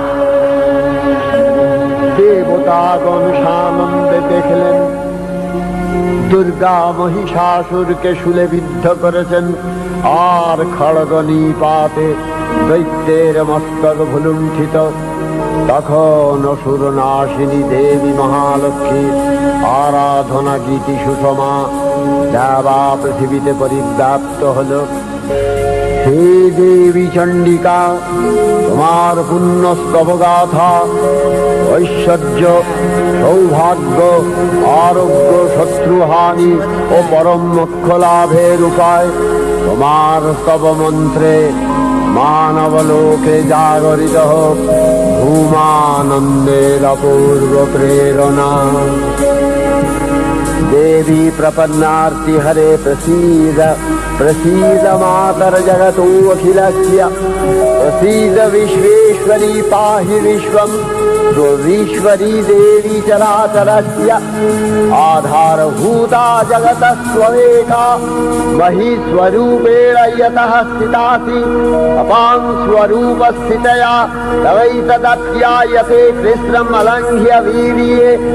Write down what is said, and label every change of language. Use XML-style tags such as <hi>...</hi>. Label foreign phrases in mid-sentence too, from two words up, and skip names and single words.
<bn>দেবতাগণ সানন্দে দেখলেন দুর্গা মহিষাসুরকে শুলে বিদ্ধ করেছেন, আর খড়গ নিপাতে দৈত্যের মস্তক ভুলুণ্ঠিত। তখন অসুর নাশিনী দেবী মহালক্ষ্মী আরাধনা গীতি সুষমা দেবা পৃথিবীতে পরিব্যাপ্ত হল।</bn> <sa>हे देवी चंडिका,</sa> <bn>তোমার পুণ্যস্তব গাথা ঐশ্বর্য, সৌভাগ্য, আরোগ্য, শত্রুহানি ও পরম মোক্ষ লাভের উপায় তোমার স্তব মন্ত্রে মানবলোকে জাগরিত হোক ভূমানন্দের অপূর্ব প্রেরণা।</bn> <sa>देवी प्रपन्नार्ति हरे प्रसीद, प्रसीद मातर जगतो अखिलस्य, प्रसीद विश्वेश्वरी पाहि विश्वम्, विश्वरी देवी चराचरस्य आधारभूता जगतः त्वमेका, महीस्वरूपेण यतः स्थितासि अपां स्वरूपस्थितया तवैतदप्यायते कृष्णम् अलङ्घ्य वीर्ये</sa>